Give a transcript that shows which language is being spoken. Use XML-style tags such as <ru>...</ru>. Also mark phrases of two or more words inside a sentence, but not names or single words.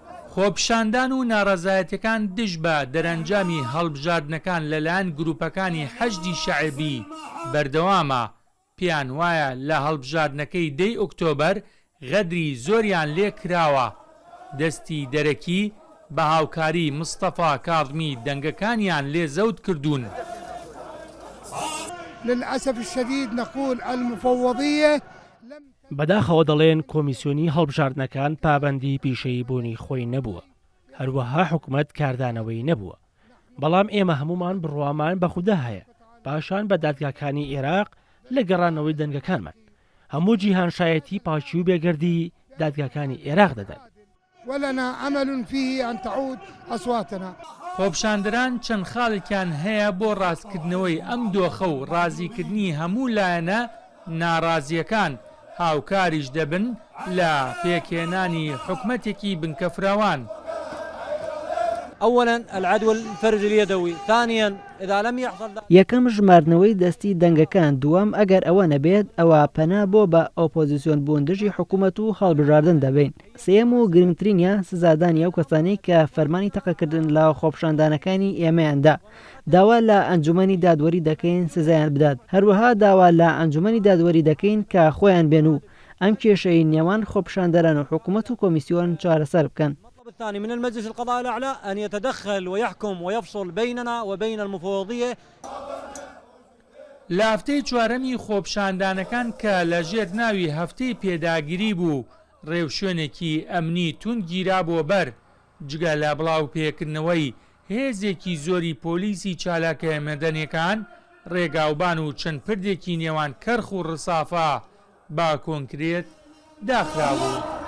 <ckb>خۆپیشاندان و ناڕەزایەتیەکان دژ بە دەرەنجامی هەڵبژاردنەکان لەلایەن گروپەکانی حەشدی شەعبی بەردەوامە. پێیان وایە لە هەڵبژاردنەکەی 10 ئۆکتۆبەر غەدری زۆریان لێ کراوە. دەستی دەرەکی بە هاوکاری مستەفا کاظمی دەنگەکانیان لێ زەوت کردوون.</ckb> <ar>للأسف الشديد نقول المفوضية</ar> <ckb>بەداخەوە دەڵێن کۆمیسیۆنی هەڵبژاردنەکان پابەندی پیشەیی بوونی خۆی نەبووە، هەروەها حکومەت کاردانەوەی نەبووە. بەڵام ئێمە هەمومان بڕوامان بەخوددا هەیە پاشان بە دادگاکانی عێراق لە گەڕانەوەی دەنگەکانمان. هەموو جیهانشایەتی پاچی و بێگەردی دادگاکانی عێراق دەدەن.</ckb> <ar>ولنا أمل فيه أن تعود أصواتنا.</ar> <ckb>خۆپیشاندەران چەند خاڵێکیان هەیە بۆ ڕاستکردنەوەی ئەم دۆخە و ڕازیکردنی هەموو لایەنە ناڕازیەکان هاوکاریش دەبن لە پێکهێنانی حکومەتێکی بنکەفراوان.</ckb> <ar>أولا العدو الفرج اليدوي، ثانيا إذا لم يحصل</ar> <ckb>یەکەم ژمارنەوەی دەستی دەنگەکان، دووەم ئەگەر ئەوە نەبێت ئەوە پەنا بۆ بە ئۆپۆزیسیۆن بووندژی حکوومەت و هەڵبژاردن دەبین. سێم و گرنگترینە سزادانی ئەو کەسانەی کە فەرمانی تەقەکردن لە خۆپیشاندانەکانی ئێمەیاندا. داوا لە ئەنجومەنی دادوەری دەکەین سزایان بدات. هەروەها داوا لە ئەنجومەنی دادوەری دەکەین کە خۆیان بێن و ئەم کێشەی نێوان خۆپیشاندەران و حکوومەت و کۆمیسیۆن چارەسەر بکەن.</ckb> <ar>الثاني من المجلس القضاء الأعلى أن يتدخل ويحكم ويفصل بيننا وبين المفوضية.</ar> <ckb>لە هەفتەی چوارەمی خۆپیشاندانەکان کە لە ژێر ناوی هەفتەی پێداگیری بوو، ڕێوشوێنێکی ئەمنی تون گیرا بۆ بەر جگە لە بڵاو پێکردنەوەی هێزێکی زۆری پۆلیسی چالاکە مەدەنیەکان، ڕێگاوبان و چەند پردێکی نێوان کەرخ و ڕسافا با کۆنکرێت داخرابوو.</ckb>